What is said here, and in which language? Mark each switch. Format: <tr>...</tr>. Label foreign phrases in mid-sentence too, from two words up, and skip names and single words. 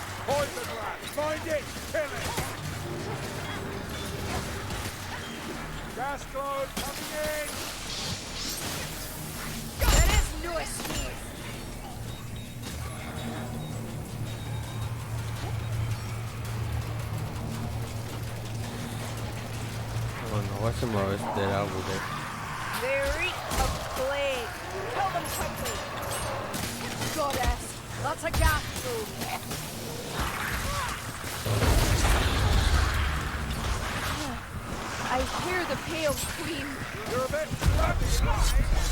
<en>Poison rat! Find it! Kill it! Gas cloud coming in! There is no escape.</en> <eu>Bueno, guazen bestera gure.</eu> <en>They reek of plague. Kill them quickly. Goddess, that's a gas probe. I hear the pale queen. You're a bit sluggish.</en>